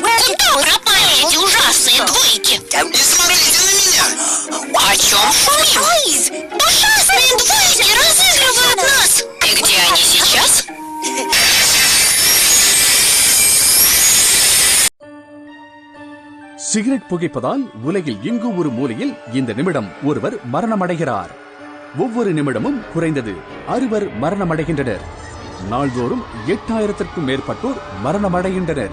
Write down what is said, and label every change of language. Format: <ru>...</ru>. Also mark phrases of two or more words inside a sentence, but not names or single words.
<ru>Когда пропали эти ужасные двойки? Не смотрите на меня! О чем шумим? Ужасные двойки разыгрывают нас! И где они сейчас?</ru> <ta>சிகரெட் புகைப்பதால் உலகில் எங்கு ஒரு மூலையில் இந்த நிமிடம் ஒருவர் மரணமடைகிறார். ஒவ்வொரு நிமிடமும் குறைந்தது 60 மரணமடைகின்றனர். நாள்தோறும் 8000க்கும் மேற்பட்டோர் மரணமடைகின்றனர்.</ta>